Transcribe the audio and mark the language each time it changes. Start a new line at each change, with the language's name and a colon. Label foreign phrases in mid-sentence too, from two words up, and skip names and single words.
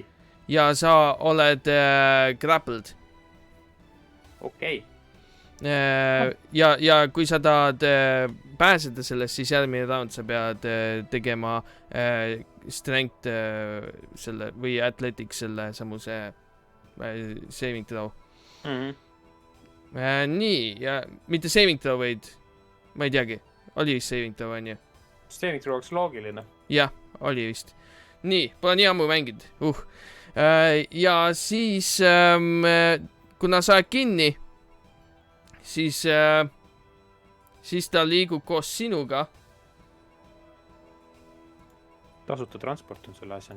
Estonian: ja sa oled grappled. Okei. Ja kui sa tahad pääseda sellest, siis järgmine round sa pead tegema strength selle või athletics selle samuse
English: saving throw.
Estonian: Nii, ja mitte
English: saving throw,
Estonian: vaid ma ei teagi, oli vist
English: saving throw,
Estonian: on ju?
English: Saving throw
Estonian: oleks loogiline. Jah, oli vist. Nii, pole nii ammu mänginud. Ja siis, kuna sa oled kinni, siis ta liigub koos sinuga. Tasuta transport on selle asjani.